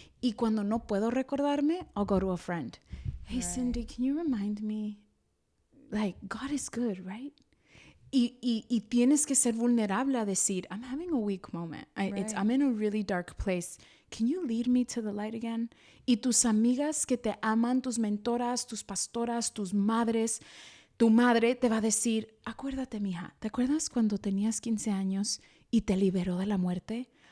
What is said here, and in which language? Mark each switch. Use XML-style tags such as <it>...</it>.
<es>Y cuando no puedo recordarme,</es> <en>I'll go to a friend. Hey, Cindy, can you remind me? Like, God is good, right?</en> <es>Y tienes que ser vulnerable a decir,</es> <en>I'm having a weak moment. I'm in a really dark place. Can you lead me to the light again?</en> <es>Y tus amigas que te aman, tus mentoras, tus pastoras, tus madres, tu madre te va a decir, acuérdate, mija, ¿te acuerdas cuando tenías 15 años y te liberó de la muerte?</es>